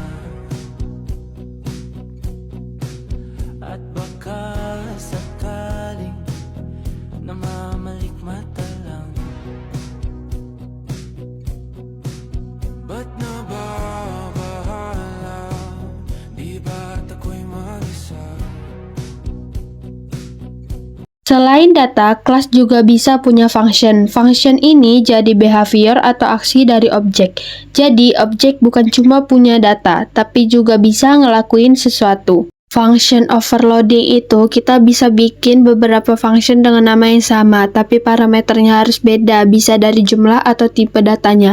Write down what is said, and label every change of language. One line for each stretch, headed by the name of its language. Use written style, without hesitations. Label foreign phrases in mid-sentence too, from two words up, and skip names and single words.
Filipino: at baka sakaling namamalikmata lang. Ba't nababahala? Di ba't ako'y mag-isa?
Indonesian: Selain data, kelas juga bisa punya function. Function ini jadi behavior atau aksi dari objek. Jadi, objek bukan cuma punya data, tapi juga bisa ngelakuin sesuatu.
English: Function overloading
Indonesian: itu kita bisa bikin beberapa function dengan nama yang sama, tapi parameternya harus beda, bisa dari jumlah atau tipe datanya.